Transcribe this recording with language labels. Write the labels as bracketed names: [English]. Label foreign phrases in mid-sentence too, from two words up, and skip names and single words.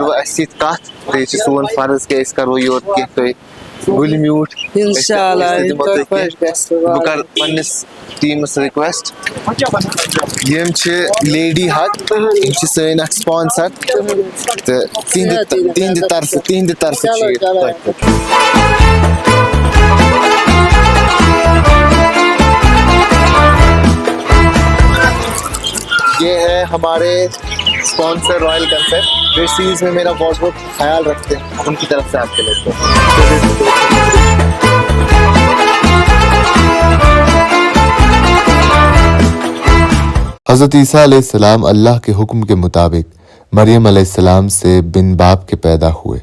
[Kashmiri] کٔرِو اَسہِ سۭتۍ کتھ بیٚیہِ چھُ سون فرض کہِ أسۍ کرو یورٕ کینٛہہ تُہۍ گُلۍ میوٗٹھ. بہٕ کرٕ پننِس ٹیٖمس رِکویسٹ یِم چھِ لیڈی حق یِم چھِ سٲنۍ اکھ سپانسر تہٕ تِہنٛدِ طرفہٕ چھُ یہِ تۄہہِ خٲطرٕ. [Urdu] یہ ہے ہمارے اسپانسر رائل کنسرٹ جو اس چیز میں میرا بہت بہت خیال رکھتے ہیں ان کی طرف سے آپ کے لیے. حضرت عیسیٰ علیہ السلام اللہ کے حکم کے مطابق مریم علیہ السلام سے بن باپ کے پیدا ہوئے.